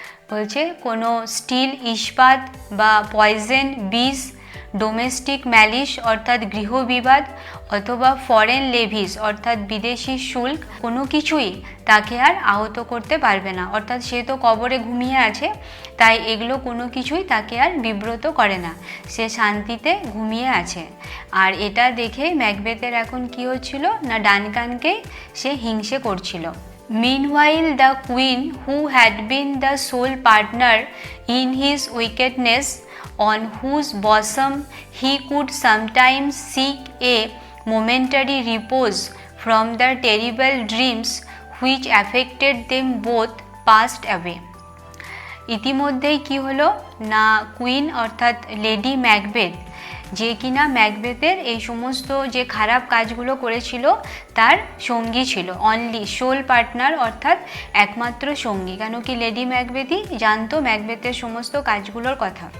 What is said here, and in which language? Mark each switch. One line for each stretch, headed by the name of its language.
Bangla: বলছে কোনো স্টিল ইস্পাত বা পয়জেন বিষ, ডোমেস্টিক ম্যালিশ অর্থাৎ গৃহবিবাদ, অথবা ফরেন লেভিস অর্থাৎ বিদেশি শুল্ক, কোনো কিছুই তাকে আর আহত করতে পারবে না। অর্থাৎ সে তো কবরে ঘুমিয়ে আছে, তাই এগুলো কোনো কিছুই তাকে আর বিব্রত করে না, সে শান্তিতে ঘুমিয়ে আছে। আর এটা দেখে ম্যাকবেথের এখন কি হচ্ছিল না ডানকানকেই সে হিংসে করছিল।
English: Meanwhile, the queen, who had been the sole partner in his wickedness, on whose bosom he could sometimes seek a momentary repose from the terrible dreams which affected them both, passed away.
Bangla: ইতিমধ্যেই কি হলো না queen অর্থাৎ lady Macbeth, যে কিনা ম্যাকবেথের এই সমস্ত যে খারাপ কাজগুলো করেছিল তার সঙ্গী ছিল,
English: only soul partner
Bangla: অর্থাৎ একমাত্র সঙ্গী, কেন কি লেডি ম্যাকবেথই জানতো ম্যাকবেথের সমস্ত কাজগুলোর কথা।